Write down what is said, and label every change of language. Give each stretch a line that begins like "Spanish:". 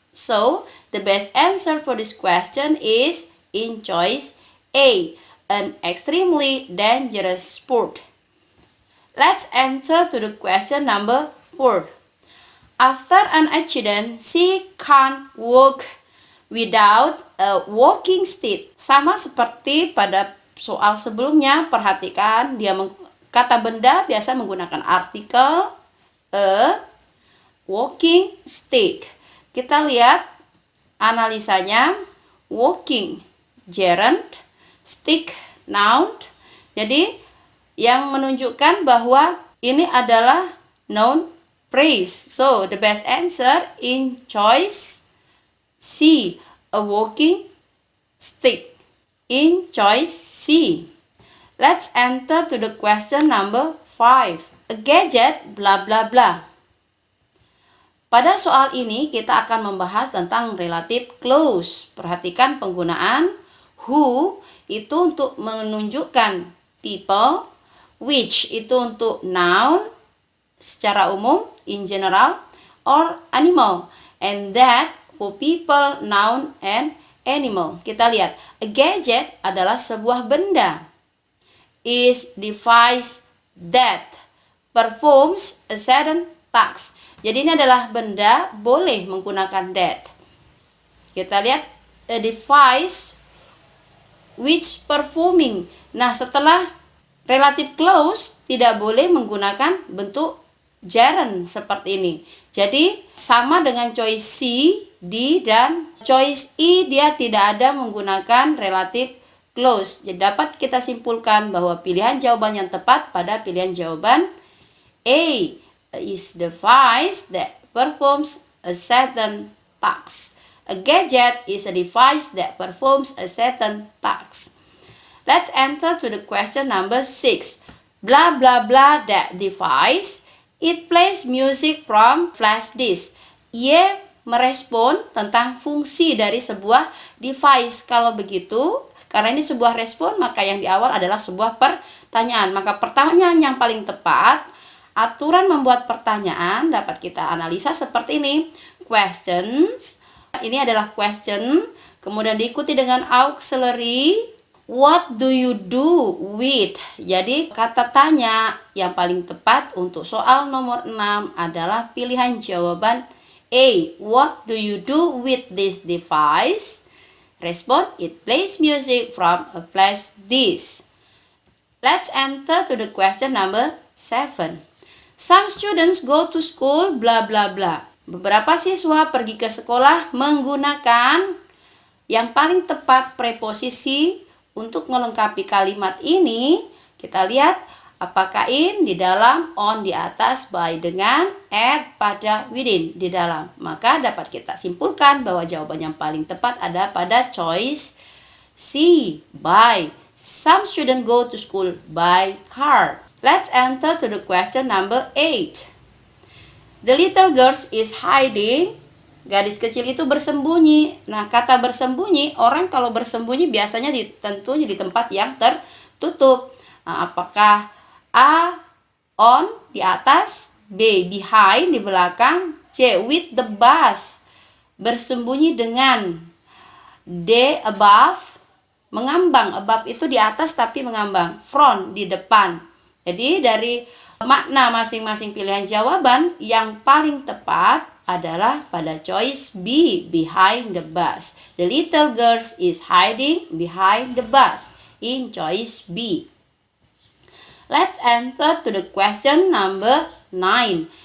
English: So, the best answer for this question is in choice A, an extremely dangerous sport. Let's enter to the question number 4. After an accident, she can't walk without a walking stick.
Indonesian: Sama seperti pada soal sebelumnya, perhatikan dia kata benda biasa menggunakan artikel a, walking stick. Kita lihat analisanya. Walking, gerund, stick, noun. Jadi yang menunjukkan bahwa ini adalah noun phrase.
English: So, the best answer in choice C, a walking stick. In choice C. Let's enter to the question number 5. A gadget, blah blah blah.
Indonesian: Pada soal ini kita akan membahas tentang relative clause. Perhatikan penggunaan
English: who
Indonesian: itu untuk menunjukkan
English: people, which
Indonesian: itu untuk
English: noun
Indonesian: secara umum,
English: in general, or animal, and that for people, noun, and animal.
Indonesian: Kita lihat, a gadget adalah sebuah benda.
English: Is device that performs a certain task.
Indonesian: Jadi ini adalah benda boleh menggunakan that. Kita lihat,
English: a device which performing.
Indonesian: Nah, setelah relative clause tidak boleh menggunakan bentuk gerund seperti ini. Jadi sama dengan choice C, D, dan choice E, dia tidak ada menggunakan relative clause. Jadi dapat kita simpulkan bahwa pilihan jawaban yang tepat pada pilihan jawaban A,
English: is device that performs a certain task. A gadget is a device that performs a certain task. Let's enter to the question number 6. Blah blah blah that device. It plays music from flash disk.
Indonesian: Ia merespon tentang fungsi dari sebuah device. Kalau begitu, karena ini sebuah respon, maka yang di awal adalah sebuah pertanyaan. Maka pertanyaan yang paling tepat, aturan membuat pertanyaan dapat kita analisa seperti ini. Questions. Ini adalah question. Kemudian diikuti dengan auxiliary.
English: What do you do with?
Indonesian: Jadi kata tanya yang paling tepat untuk soal nomor 6 adalah pilihan jawaban
English: A. What do you do with this device? Respond, it plays music from a flash disk. Let's enter to the question number 7. Some students go to school blah blah blah.
Indonesian: Beberapa siswa pergi ke sekolah menggunakan yang paling tepat preposisi untuk melengkapi kalimat ini. Kita lihat apakah in di dalam, on di atas, by dengan, at pada, within di dalam. Maka dapat kita simpulkan bahwa jawaban yang paling tepat ada pada choice C, by.
English: Some students go to school by car. Let's enter to the question number 8. The little girl is hiding.
Indonesian: Gadis kecil itu bersembunyi. Nah, kata bersembunyi, orang kalau bersembunyi biasanya tentunya di tempat yang tertutup. Nah, apakah A, on di atas, B, behind di belakang, C,
English: with the bus
Indonesian: bersembunyi dengan, D, above mengambang. Above itu di atas tapi mengambang, front di depan. Jadi dari makna masing-masing pilihan jawaban yang paling tepat adalah pada choice B,
English: behind the bus. The little girl is hiding behind the bus in choice B. Let's enter to the question number 9.